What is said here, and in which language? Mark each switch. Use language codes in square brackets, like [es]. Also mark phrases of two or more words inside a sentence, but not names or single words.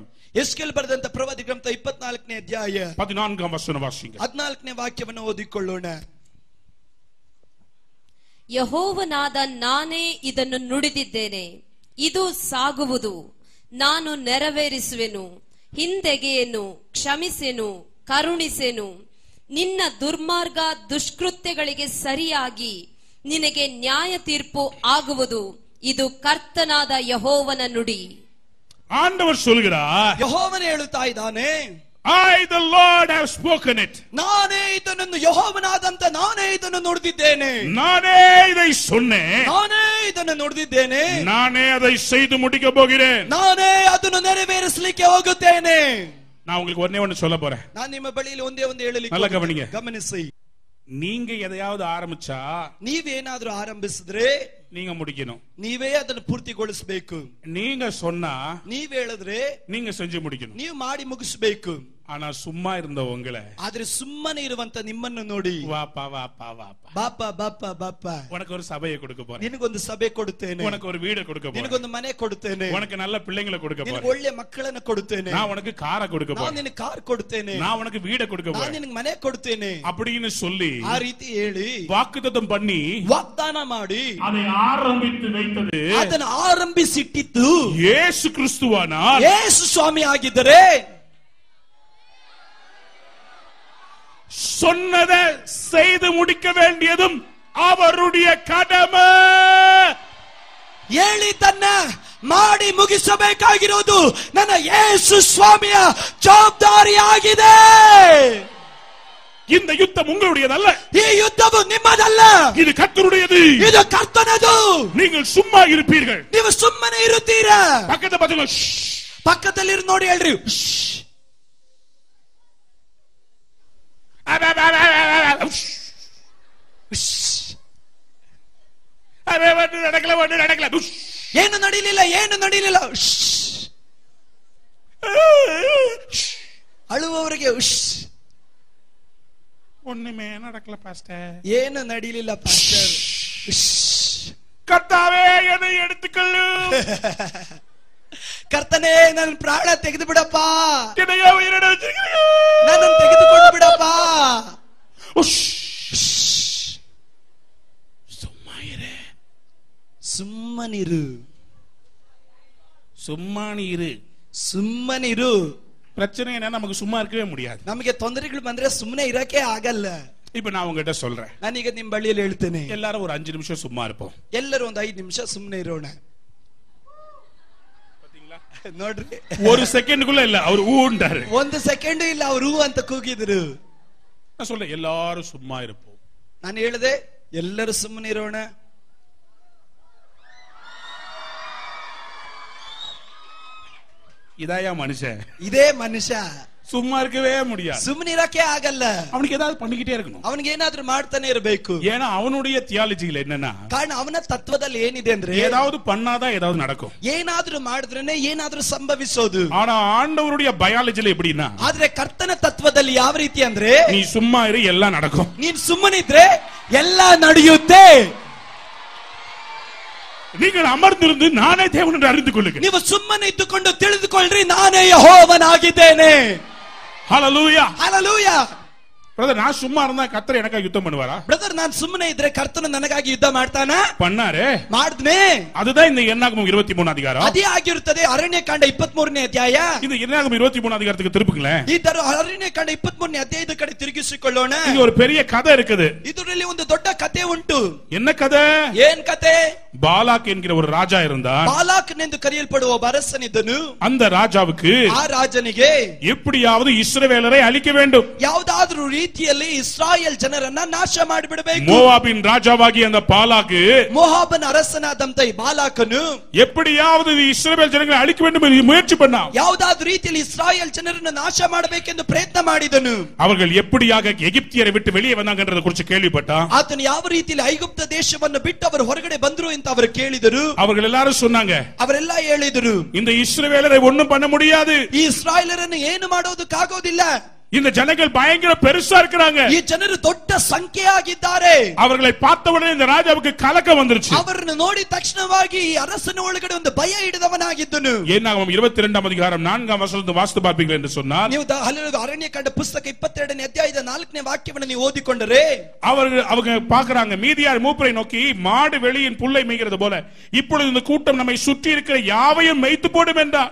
[kn] ಎಸ್ಕೇಲ್ ಬರೆದಂತ ಪ್ರವಾದಿ ಗ್ರಂಥ 24ನೇ ಅಧ್ಯಾಯ [ta] 14ஆம் வசனம் வாசிங்க. [kn] 14ನೇ ವಾಕ್ಯವನ್ನು ಓದಿಕೊಳ್ಳೋಣ. ಯೆಹೋವನಾದ ನಾನೇ ಇದನ್ನು ನುಡಿದಿದ್ದೇನೆ, ಇದು ಸಾಗುವುದು, ನಾನು ನೆರವೇರಿಸುವೆನು, ಹಿಂದೆಗೆಯೆನು, ಕ್ಷಮಿಸೆನು, ಕರುಣಿಸೆನು. ನಿನ್ನ ದುರ್ಮಾರ್ಗ ದುಷ್ಕೃತ್ಯಗಳಿಗೆ ಸರಿಯಾಗಿ ನಿನಗೆ ನ್ಯಾಯ ತೀರ್ಪು ಆಗುವುದು. ಇದು ಕರ್ತನಾದ ಯೆಹೋವನ ನುಡಿ. [ta] ஆண்டவர் சொல்கிறார், [kn] ಯೆಹೋವನು ಹೇಳುತ್ತಾ ಇದ್ದಾನೆ, [en] I the Lord have spoken it. [kn] ನಾನೇ ಇದನ್ನು ಯೆಹೋವನಾದಂತ ನಾನೇ ಇದನ್ನು ನುಡಿದಿದ್ದೇನೆ, [ta] நானே இதை சொன்னேன், [kn] ನಾನೇ ಇದನ್ನು ನುಡಿದಿದ್ದೇನೆ, [ta] நானே அதை செய்து முடிக்க போகிறேன், [kn] ನಾನೇ ಅದನ್ನು ನೆರವೇರಿಸಲಿಕ್ಕೆ ಹೋಗುತ್ತೇನೆ. [ta] நான் உங்களுக்கு ஒண்ணே ஒண்ணு சொல்ல போறேன். [kn] ನಾನು ನಿಮ್ಮ ಬಳಿಯಲ್ಲಿ ಒಂದೇ ಒಂದು ಹೇಳಲಿಕ್ಕೆ [ta] நல்லா கவனிங்க. [kn] ಗಮನಿಸಿ. [ta] நீங்க எதையாவது ஆரம்பிச்சா [kn] ನೀವೇನಾದ್ರೂ ಆರಂಭಿಸಿದ್ರೆ [ta] நீங்க முடிக்கணும். [kn] ನೀವೇ ಅದನ್ನು ಪೂರ್ತಿಗೊಳಿಸಬೇಕು. [ta] நீங்க சொன்னா [kn] ನೀವ್ ಹೇಳಿದ್ರೆ [ta] நீங்க செஞ்சு முடிக்கணும். [kn] ನೀವು ಮಾಡಿ ಮುಗಿಸಬೇಕು. [ta] ஆனா சும்மா இருந்த உங்களை, [kn] ಆದ್ರೆ ಸುಮ್ಮನೆ ಇರುವಂತ ನಿಮ್ಮನ್ನು ನೋಡಿ, [ta] வாப்பா வாப்பா வாப்பா [kn] ಬಾಪ ಬಾಪ ಬಾಪ, [ta] உனக்கு ஒரு சபையை கொடுக்க போறேன், [kn] ನಿನಗೊಂದು ಸಭೆ ಕೊಡುತ್ತೇನೆ, [ta] உனக்கு ஒரு வீடு கொடுக்க போறேன், [kn] ನಿನಗೊಂದು ಮನೆ ಕೊಡುತ್ತೇನೆ, [ta] உனக்கு நல்ல பிள்ளைங்களை கொடுக்க போறேன், [kn] ನಿನಗೆ ಒಳ್ಳೆ ಮಕ್ಕಳನ್ನು ಕೊಡುತ್ತೇನೆ, [ta] நான் உனக்கு காரை கொடுக்க [kn] ನಾನು [ta] போறேன், [kn] ನಿನಗೆ ಕಾರ್ ಕೊಡುತ್ತೇನೆ, [ta] நான் உனக்கு வீட கொடுக்க [kn] ನಾನು [ta] போறேன் [kn] ನಿನಗೆ ಮನೆ ಕೊಡುತ್ತೇನೆ [ta] அப்படின்னு சொல்லி [kn] ಆ ರೀತಿ ಹೇಳಿ [ta] வாக்குத்தத்தம் பண்ணி [kn] ವಾಗ್ದಾನ ಮಾಡಿ [ta] அதை ஆரம்பித்து வைத்தது [kn] ಅದನ್ನು ಆರಂಭಿಸಿಟ್ಟಿದ್ದು [ta] இயேசு கிறிஸ்துவானார். [kn] ಯೇಸು ಸ್ವಾಮಿ ಆಗಿದ್ದರೆ [ta] சொன்னதை செய்து முடிக்க வேண்டியதும் அவருடைய கடமை. [kn] ಹೇಳಿದ್ದನ್ನ ಮಾಡಿ ಮುಗಿಸಬೇಕಾಗಿರೋದು ನನ್ನ ಯೇಸು ಸ್ವಾಮಿಯ ಜವಾಬ್ದಾರಿಯಾಗಿದೆ. [ta] இந்த யுத்தம் உங்களுடையதல்ல, [kn] ಈ ಯುದ್ಧವು ನಿಮ್ಮದಲ್ಲ, [ta] இது கர்த்தருடையது. [kn] ಇದು ಕರ್ತನದು. [ta] நீங்கள் சும்மா இருப்பீர்கள். [kn] ನೀವು ಸುಮ್ಮನೆ ಇರುತ್ತೀರಾ? [ta] பக்கத்துல பாத்துங்க, [kn] ಪಕ್ಕದಲ್ಲಿ ನೋಡಿ ಹೇಳ್ರಿ, [ta] நடக்கல. [kn] ಏನು ನಡೀಲಿಲ್ಲ, ಏನು ನಡೀಲಿಲ್ಲ. ಅಳುವವರಿಗೆ [ta] ஒண்ணுமே நடக்கல பாஸ்டர், [kn] ಏನು ನಡೀಲಿಲ್ಲ ಪಾಸ್ಟರ್. [ta] கர்த்தாவே என்னை எடுத்துக்கொள்ளு, [kn] ಕರ್ತನೇ ನನ್ನ ಪ್ರಾಣ ತೆಗೆದು ಬಿಡಪ್ಪ, [ta] என்னைய உயிரிட வச்சிருக்கீங்க, [kn] ನನ್ನನ್ನು ತೆಗೆದುಕೊಂಡು ಬಿಡಪ್ಪ. ಸುಮ್ಮನಿರು, [ta] சும்மானிரு. [kn] ಸುಮ್ಮನಿರು. [ta] பிரச்சனை என்ன, நமக்கு சும்மா இருக்கவே முடியாது. [kn] ನಮಗೆ ತೊಂದರೆಗಳು ಬಂದ್ರೆ ಸುಮ್ಮನೆ ಇರಕ್ಕೆ ಆಗಲ್ಲ. [ta] இப்ப நான் உங்ககிட்ட சொல்றேன், [kn] ನಾನೀಗ ನಿಮ್ ಬಳಿಯಲ್ಲಿ ಹೇಳ್ತೇನೆ, [ta] எல்லாரும் ஒரு 5 நிமிஷம் சும்மா இருப்போம். [kn] ಎಲ್ಲರೂ ಒಂದು 5 ನಿಮಿಷ ಸುಮ್ಮನೆ ಇರೋಣ. ನೋಡ್ರಿ, [ta] ஒரு செகண்டுக்குள்ள இல்ல, அவர் ஊண்டாரு. [kn] 1 ಸೆಕೆಂಡ್ ಇಲ್ಲ, ಅವರು ಅಂತ ಕೂಗಿದ್ರು. [ta] நான் சொல்றேன், எல்லாரும் சும்மா இருப்போம். [kn] ನಾನು ಹೇಳಿದೆ ಎಲ್ಲರೂ ಸುಮ್ಮನೆ ಇರೋಣ. [ta] இதாயா மனுஷன், [kn] ಇದೇ ಮನುಷ್ಯ. [ta] சும்மா இருக்கவே முடியாது. [kn] ಸುಮ್ಮನೆ ಇರಕ್ಕೆ ಆಗಲ್ಲ. [ta] அவனுக்கு ஏதாவது பண்ணிக்கிட்டே இருக்கணும். [kn] ಅವನಿಗೆ ಏನಾದ್ರೂ ಮಾಡ್ತಾನೆ ಇರಬೇಕು. [ta] ஏன்னா அவனுடைய தியாலஜில என்னன்னா, [kn] ಕಾರಣ ಅವನ ತತ್ವದಲ್ಲಿ ಏನಿದೆ ಅಂದ್ರೆ [ta] ஏதாவது பண்ணாதான் ஏதாவது நடக்கும். [kn] ಏನಾದ್ರೂ ಮಾಡಿದ್ರೇನೆ ಏನಾದ್ರೂ ಸಂಭವಿಸೋದು. [ta] ஆனா ஆண்டவருடைய பயாலஜில எப்படின்னா, [kn] ಆದ್ರೆ ಕರ್ತನ ತತ್ವದಲ್ಲಿ ಯಾವ ರೀತಿ ಅಂದ್ರೆ, [ta] நீ சும்மா இரு எல்லாம் நடக்கும். [kn] ನೀನ್ ಸುಮ್ಮನಿದ್ರೆ ಎಲ್ಲ ನಡೆಯುತ್ತೆ. [ta] நீங்கள் அமர்ந்திருந்து நானே தேவன் என்று அறிந்து கொள்ளுங்கள். [kn] ನೀವು ಸುಮ್ಮನೆ ಇದ್ದುಕೊಂಡು ತಿಳಿದುಕೊಳ್ಳ್ರಿ, ನಾನೇ ಯೆಹೋವನಾಗಿದ್ದೇನೆ. [ta] ஹல்லேலூயா, [kn] ಹಲ್ಲೆಲೂಯಾ. [ta] பிரதர், நான் சும்மா இருந்தா கர்த்தர் எனக்காக யுத்தம் பண்ணுவாரா? [kn] ಬ್ರದರ್, ನಾನು ಸುಮ್ಮನೆ ಇದ್ರೆ ಕರ್ತನು ನನಗಾಗಿ ಯುದ್ಧ ಮಾಡ್ತಾನ? [ta] பண்ணாரே, [kn] ಮಾಡಿದ್ನೆ. [ta] அதுதான் இந்த என்னாகமம் 23 அதிகாரம். [kn] ಅದೇ ಆಗಿರುತ್ತದೆ ಅರಣ್ಯಕಾಂಡ 23ನೇ ಅಧ್ಯಾಯ. [ta] இந்த என்னாகமம் 23 அதிகாரத்துக்கு திருப்புங்களேன். [kn] ಈ ತರ ಅರಣ್ಯಕಾಂಡ 23ನೇ ಅಧ್ಯಾಯದ ಕಡೆ ತಿರುಗಿಸಿಕೊಳ್ಳೋಣ. [ta] இங்க ஒரு பெரிய கதை இருக்குது. [kn] ಇದರಲ್ಲಿ ಒಂದು ದೊಡ್ಡ ಕಥೆ ಉಂಟು. [ta] என்ன கதை? [kn] ಏನ್ ಕಥೆ? [ta] பாலாக் என்கிற ஒரு ராஜா இருந்தார். [kn] ಬಾಲಾಕನೆಂದು ಕರೆಯಲ್ಪಡುವ ಒಬ್ಬ ಅರಸನಿದ್ದನು. [ta] அந்த ராஜாவுக்கு [kn] ಆ ರಾಜನಿಗೆ [ta] எப்படியாவது இஸ்ரவேலரை அழிக்க வேண்டும், [kn] ಯಾವುದಾದ್ರೂ ರೀತಿಯಲ್ಲಿ ಇಸ್ರಾಯೇಲ್ ಜನರನ್ನ ನಾಶ ಮಾಡಿಬಿಡಬೇಕು. [ta] மோவாபின் ராஜாவாகிய அந்த பாலாக்கு, [kn] ಮೋವಾಬನ ಅರಸನಾದಂತ ಈ ಬಾಲಾಕನು [ta] எப்படியாவது இஸ்ரவேல் ஜனங்களை அழிக்க வேண்டும் என்று முயற்சி பண்ணான். [kn] ಯಾವುದಾದ್ರೂ ರೀತಿಯಲ್ಲಿ ಇಸ್ರಾಯೇಲ್ ಜನರನ್ನು ನಾಶ ಮಾಡಬೇಕೆಂದು ಪ್ರಯತ್ನ ಮಾಡಿದನು. [ta] அவர்கள் எப்படியாக எகிப்தியரை விட்டு வெளியே வந்தாங்கன்றத குறித்து கேள்விப்பட்டான். [kn] ಆತನು ಯಾವ ರೀತಿಯಲ್ಲಿ ಐಗುಪ್ತ ದೇಶವನ್ನು ಬಿಟ್ಟು ಅವರು ಹೊರಗಡೆ ಬಂದ್ರು ಅಂತ ಅವರು ಕೇಳಿದರು. [ta] அவர்கள் எல்லாரும் சொன்னாங்க, [kn] ಅವರೆಲ್ಲ ಹೇಳಿದರು, [ta] இந்த இஸ்ரவேலரை ஒண்ணும் பண்ண முடியாது, [kn] ಈ ಇಸ್ರಾಯೇಲರನ್ನು ಏನು ಮಾಡೋದಕ್ಕಾಗೋದಿಲ್ಲ, [ta] இந்த ஜனங்கள் பயங்கர பெருசா இருக்கிறாங்க, [kn] ಈ ಜನರು ದೊಡ್ಡ ಸಂಖ್ಯೆಯಾಗಿದ್ದಾರೆ. [ta] அவர்களை பார்த்தவுடனே இந்த ராஜாவுக்கு கலக்கம் வந்துருச்சு. [kn] ಅವರನ್ನು ನೋಡಿದ ತಕ್ಷಣವಾಗಿ ಈ ಅರಸನ ಒಳಗಡೆ ಒಂದು ಭಯ ಹಿಡಿದವನಾಗಿದ್ದನು. [ta] என்னாகமம் 22 அதிகாரம் 4 வசனத்தை வாசித்து பார்ப்பீர்கள் என்று சொன்னார். [kn] ನೀವು ಅರಣ್ಯಕಾಂಡ ಪುಸ್ತಕ 22ನೇ ಅಧ್ಯಾಯದ 4ನೇ ವಾಕ್ಯವನ್ನು ನೀವು ಓದಿಕೊಂಡರೆ [ta] அவங்க பாக்குறாங்க, மீதியார் மூப்பரை நோக்கி, மாடு வெளியின் புல்லை மேய்கிறது போல இப்பொழுது இந்த கூட்டம் நம்மை சுற்றி இருக்கிற யாவையும் மேய்த்து போடும் என்றார்.